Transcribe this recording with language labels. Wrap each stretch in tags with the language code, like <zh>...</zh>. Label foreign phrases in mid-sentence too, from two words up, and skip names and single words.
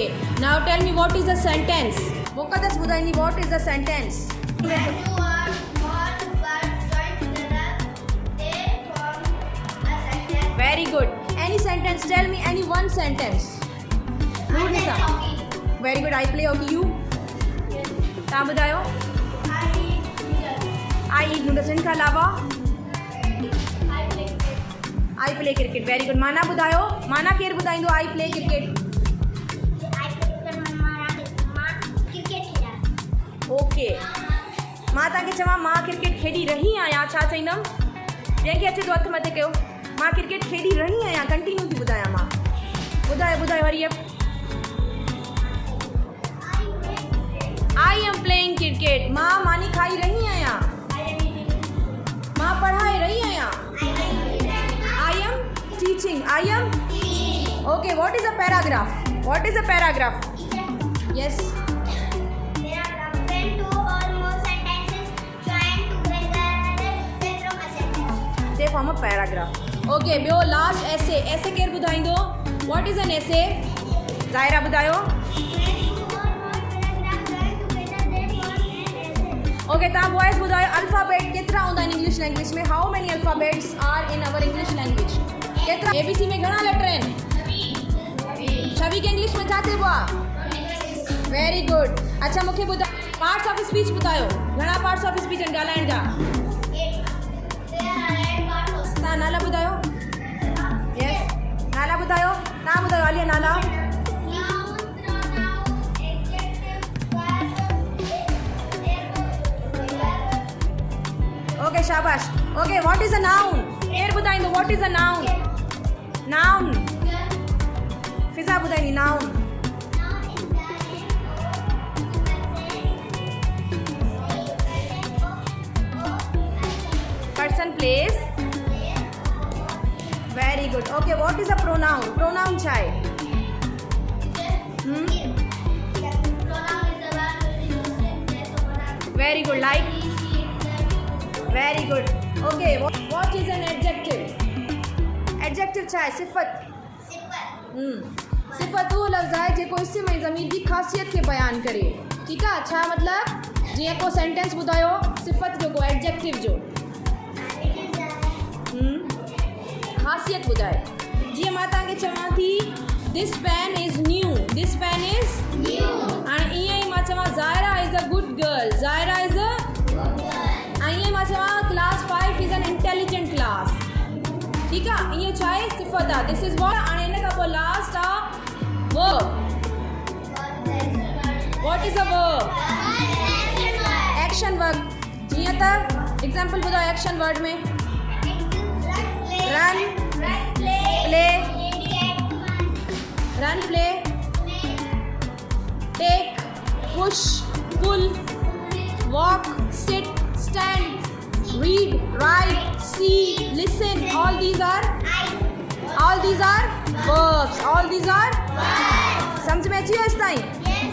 <en>Now tell me what is a sentence? Muqaddas budayni what is a sentence? Very good. Any sentence. Tell me any one sentence. Nisa. Very good. I play hockey. You?</en> <sd>तव्हां ॿुधायो.</sd> <en>I eat noodles.</en> <hi>इनके अलावा?</hi> <en>I play cricket. Very good.</en> <sd>माना ॿुधायो. माना केरु ॿुधाईंदो?</sd> <en>I play cricket. Okay.</en> <sd>मां तव्हांखे चवां मां क्रिकेट खेॾी रही आहियां छा चईंदमि? जंहिंखे अचे थो हथु मथे कयो. मां क्रिकेट खेॾी रही आहियां कंटिन्यू थी ॿुधायां मां.</sd> <en>ॿुधायो hurry up. I am playing cricket.</en> <sd>मां मानी खाई रही आहियां. मां पढ़ाए रही आहियां.</sd> <en>I am teaching. I am. Okay what is a paragraph? What is a paragraph? Yes. They form a paragraph.</en> <sd>Okay, ॿियो</sd> <en>last essay.</en> <sd>essay केरु ॿुधाईंदो?</sd> <en>What is an essay?</en> <sd>ज़ाहिरा ॿुधायो. Okay, तव्हां बॉयज़ ॿुधायो अल्फ़ाबेट केतिरा हूंदा आहिनि</sd> <en>English language</en> <sd>में?</sd> <en>How many alphabets are in our English language?</en> <sd>केतिरा? ABC में घणा लेटर आहिनि? 26 के इंग्लिश में छा चइबो आहे?</sd> <en>Very good.</en> <sd>अच्छा मूंखे ॿुधायो</sd> <en>parts of speech</en> <sd>ॿुधायो. घणा</sd> <en>parts of speech</en> <sd>आहिनि ॻाल्हाइण जा? तव्हां नाला ॿुधायो. यस नाला ॿुधायो. तव्हां ॿुधायो आलिया नाला. ओके शाबाश.</sd> <en>Okay what is a noun?</en> <sd>केरु ॿुधाईंदो</sd> <en>What is a noun?</en> <sd>नाउन फिज़ा ॿुधाईंदी.</sd> <en>Noun person place. Very good. Okay what is a pronoun?</en> <sd>प्रोनाउन छा आहे?</sd> <en>Very good. Like. Very good. Okay what is an adjective?</en> <sd>एडजेक्टिव छा आहे? सिफ़त. सिफ़त उहो लफ़्ज़ आहे जेको इस्म ऐं ज़मीर जी ख़ासियत खे बयानु करे. ठीकु आहे. छा मतिलबु? जीअं को सेंटेंस ॿुधायो सिफ़त जो को एडजेक्टिव जो ख़ासियत ॿुधाए. जीअं मां तव्हांखे चवां थी</sd> <en>this pen is new. This pen is new.</en> <sd>हाणे ईअं ई मां चवां</sd> <en>Zahira is a good girl. Zahira is a</en> <sd>ऐं ईअं मां चवां</sd> <en>class 5 is an intelligent class.</en> <sd>ठीकु आहे. ईअं छा आहे? सिफ़त आहे.</sd> <en>This is what.</en> <sd>हाणे हिन खां पोइ लास्ट आहे वर्ब.</sd> <en>What is a verb? Action verb.</en> <sd>जीअं त एग्ज़ाम्पल ॿुधायो</sd> <en>action word</en> <sd>में.</sd> <en>run play. Run play. Take push pull walk sit stand read write see listen. all these are verbs. all these are</en> <sd>समझ में अची वियो तेसिताईं?</sd>